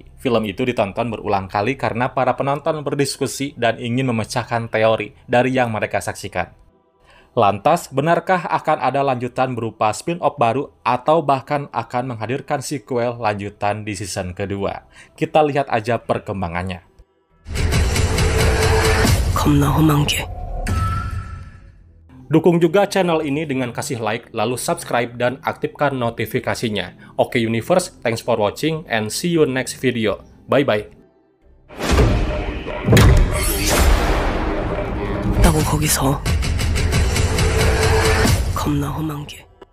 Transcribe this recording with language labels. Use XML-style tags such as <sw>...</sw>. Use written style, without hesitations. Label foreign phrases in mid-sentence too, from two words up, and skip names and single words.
<id>Film itu ditonton berulang kali karena para penonton berdiskusi dan ingin memecahkan teori dari yang mereka saksikan. Lantas, benarkah akan ada lanjutan berupa spin-off baru atau bahkan akan menghadirkan sequel lanjutan di season kedua? Kita lihat aja perkembangannya.</id> <ko>겁나 험한 게.</ko> <id>Dukung juga channel ini dengan kasih like, lalu subscribe dan aktifkan notifikasinya.</id> <en>Oke Universe, thanks for watching and see you next video. Bye-bye.</en> <ko>있다고 거기서. 겁나 험한 게.</ko>